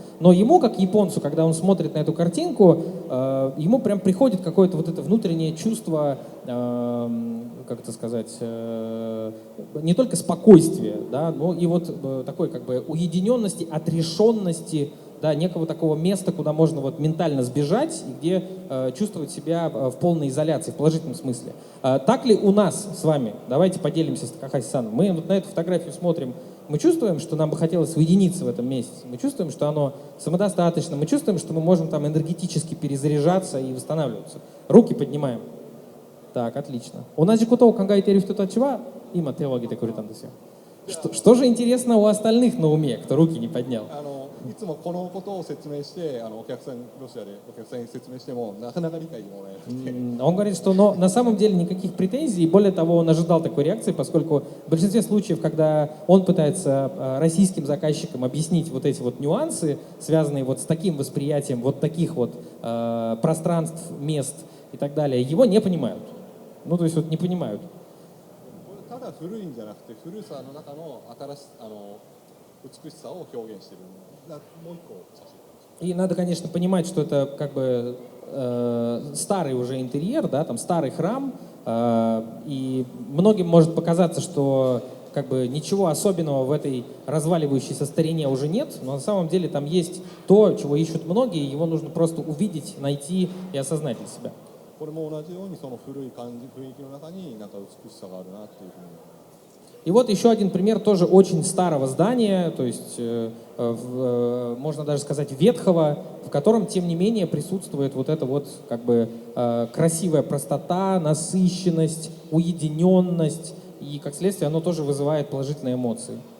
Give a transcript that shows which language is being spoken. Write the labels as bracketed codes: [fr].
[ru] Но ему, как японцу, когда он смотрит на эту картинку, ему прям приходит какое-то вот это внутреннее чувство, как это сказать, не только спокойствия, да, но и вот такой как бы уединенности, отрешенности, да, некого такого места, куда можно вот ментально сбежать и где чувствовать себя в полной изоляции, в положительном смысле. Так ли у нас с вами? Давайте поделимся с Такахаси-саном. Мы вот на эту фотографию смотрим, мы чувствуем, что нам бы хотелось уединиться в этом месте, мы чувствуем, что оно самодостаточно, мы чувствуем, что мы можем там энергетически перезаряжаться и восстанавливаться. Руки поднимаем. Так, отлично. [ja] 同じことを考えている人たちは今手を挙げてくれたんですよ。 [ru] Что же интересно у остальных на уме, кто руки не поднял? [ja] いつもこのことを説明してお客さんロシアでお客さんに説明してもなかなか理解もらえなくて [ru] Он говорит, что на самом деле никаких претензий, и более того, он ожидал такой реакции, поскольку в большинстве случаев, когда он пытается российским заказчикам объяснить вот эти вот нюансы, связанные вот с таким восприятием вот таких вот пространств, мест и так далее, его не понимают. Ну, то есть вот не понимают. [ja] ただ古いんじゃなくて古さの中の新し美しさを表現している。もう一個写真。 [ru] И надо, конечно, понимать, что это как бы старый уже интерьер, да, там старый храм, и многим может показаться, что как бы ничего особенного в этой разваливающейся старине уже нет, но на самом деле там есть то, чего ищут многие, его нужно просто увидеть, найти и осознать для себя. [ja] これも同じようにその古い感じ雰囲気の中になんか美しさがあるなっていうふうに。 [ru] И вот еще один пример тоже очень старого здания, то есть можно даже сказать ветхого, в котором тем не менее присутствует вот эта вот как бы красивая простота, насыщенность, уединенность, и как следствие оно тоже вызывает положительные эмоции.